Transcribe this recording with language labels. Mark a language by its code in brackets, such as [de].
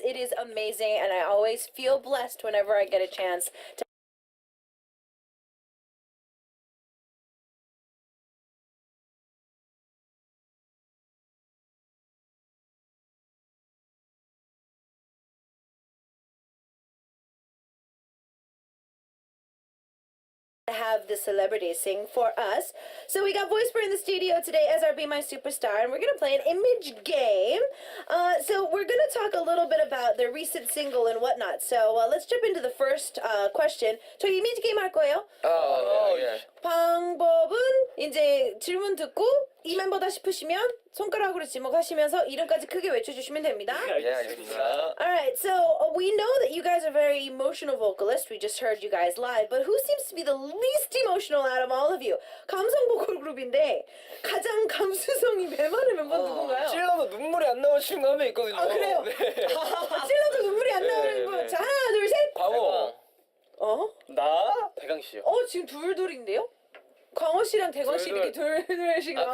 [en] It is amazing, and I always feel blessed whenever I get a chance to have the celebrities sing for us. So we got Voisper in the studio today as our Be My Superstar, and we're going to play an image game. So we're going to talk a little bit about their recent single and whatnot. So let's jump into the first question. [ko] 저희 이미지 게임 할 거예요. 예. 방법은 이제 질문 듣고 이 멤버다 싶으시면 손가락으로 지목하시면서 이름까지 크게 외쳐주시면 됩니다. 예, 알겠습니다. [en] Alright, so we know that you guys are very emotional vocalists. We just heard you guys live. But who seems to be the least emotional out of all of you? [ko] 감성 보컬 그룹인데 가장 감수성이 메마른 멤버는 누군가요? 찔러도 눈물이 안 나오는 친구 한 명 있거든요. 아, 그래요? 네. 찔러도 눈물이 안 나오는 분. 자, 하나, 둘, 셋. 광호. 나? 대강 씨요. 지금 둘둘인데요? 광호 씨랑 대건 씨 이렇게 둘둘씩 나온 것